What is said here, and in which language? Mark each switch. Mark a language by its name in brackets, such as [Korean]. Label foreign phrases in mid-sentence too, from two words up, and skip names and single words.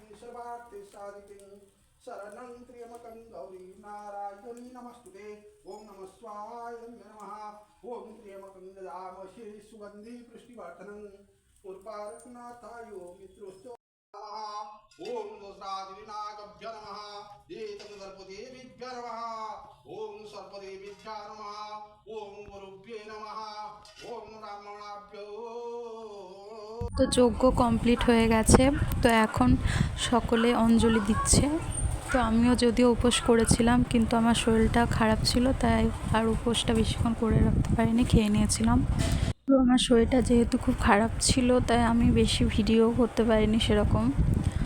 [Sanskrit] सर्वार्थ साधिके शरणं त्र्यंबकं गौरी नारायणी नमस्ते ओम नमः स्वाहाय नमः ओम त्र्यंबकं गदामह्ये सुगंधि पुष्टिवर्धनं उर्वारुकनाथायो मित्रोस्तो ओम दोषरादिनागभ्य नमः एतं सर्वदेवीभ्य नमः ओम सर्वदेवीभ्य नमः ओम गुरुभ्ये नमः ओम ब्राह्मणाभ्यो। [Bangla] তো যজ্ঞ কমপ্লিট হয়ে গেছে। তো এখন সকলে অঞ্জলি দিচ্ছে। তো আমিও যদিও উপোস করেছিলাম, কিন্তু আমার শরীরটা খারাপ ছিল, তাই আর উপোসটা বেশিক্ষণ করে রাখতে পারিনি, খেয়ে নিয়েছিলাম। তো আমার শরীরটা যেহেতু খুব খারাপ ছিল, তাই আমি বেশি ভিডিও করতে পারিনি সেরকম।